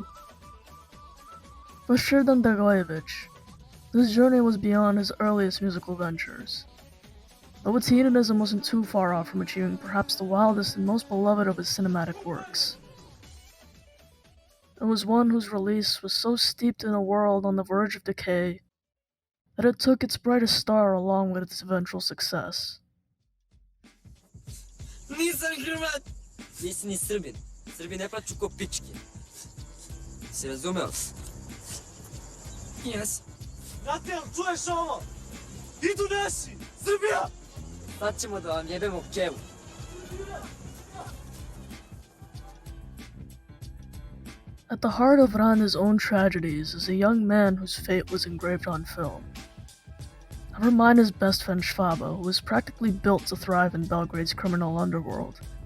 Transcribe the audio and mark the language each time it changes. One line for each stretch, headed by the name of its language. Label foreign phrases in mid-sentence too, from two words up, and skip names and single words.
English: For Sheridan Dragojevic, this journey was beyond his earliest musical ventures, though its hedonism wasn't too far off from achieving perhaps the wildest and most beloved of his cinematic works. It was one whose release was so steeped in a world on the verge of decay that it took its brightest star along with its eventual success.
Serbian: Nisam Hrvat! Nisi ni Srbin. Srbi ne plaću ko pičke. Si razumeo? Jes. Brate, jel čuješ ovo? Idu naši! Srbija! Sad ćemo da vam jebemo pčevu.
English: At the heart of Rana's own tragedies is a young man whose fate was engraved on film. Never mind his best friend Shvaba, who was practically built to thrive in Belgrade's criminal underworld.